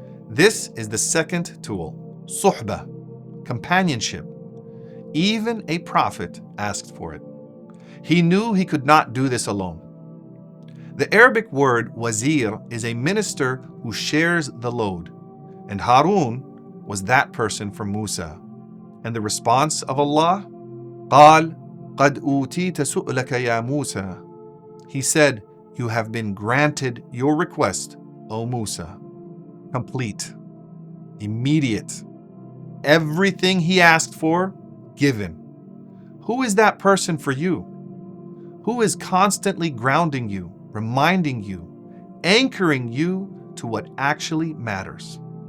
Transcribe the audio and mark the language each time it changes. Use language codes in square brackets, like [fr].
[en] This is the second tool, suhbah, companionship. Even a prophet asked for it. He knew he could not do this alone. The Arabic word wazir is a minister who shares the load, and Harun was that person for Musa. And the response of Allah, [ar] قال قد أوتيت سؤلك يا موسى. [en] He said, you have been granted your request, O Musa. Complete, immediate. Everything he asked for, given. Who is that person for you? Who is constantly grounding you, reminding you, anchoring you to what actually matters?